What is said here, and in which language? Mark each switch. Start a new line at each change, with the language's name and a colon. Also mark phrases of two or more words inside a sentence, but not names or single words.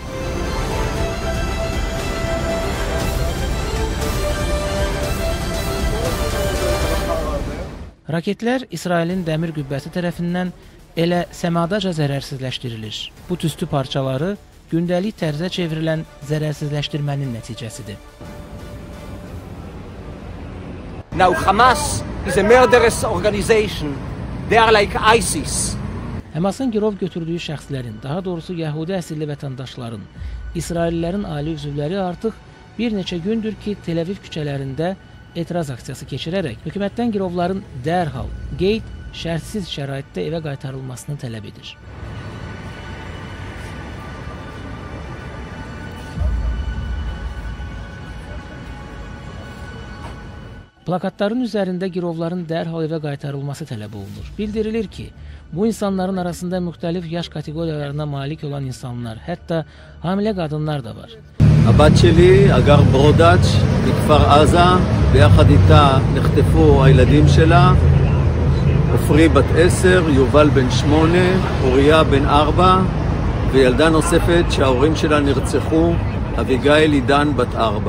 Azerbaijani: Raketlər İsrailin dəmir qüvvəsi tərəfindən elə səmadaca zərərsizləşdirilir. Bu tüstü parçaları gündəlik tərzə çevrilən zərərsizləşdirmənin nəticəsidir.
English: Now Hamas is a murderous organization. They are like ISIS.
Azerbaijani: Həmasın girov götürdüyü şəxslərin, daha doğrusu Yəhudi əsilli vətəndaşların, İsraillilərin ali üzvləri artıq bir neçə gündür ki, Tel Aviv küçələrində etiraz aksiyası keçirərək hökumətdən girovların dərhal, qeyd, şərtsiz şəraitdə evə qaytarılmasını tələb edir. Plakatların üzərində girovların dərhal evə qaytarılması tələb olunur. Bildirilir ki, bu insanların arasında müxtəlif yaş kateqoriyalarına malik olan insanlar, hətta hamilə qadınlar da var.
Hebrew: הבת שלי, אגר ברודאץ' מכפר עזה, ביחד איתה נחטפו הילדים שלה, עופרי בת 10, יובל בן 8, אוריה בן 4, וילדה נוספת שההורים שלה נרצחו, אביגיל עידן בת 4.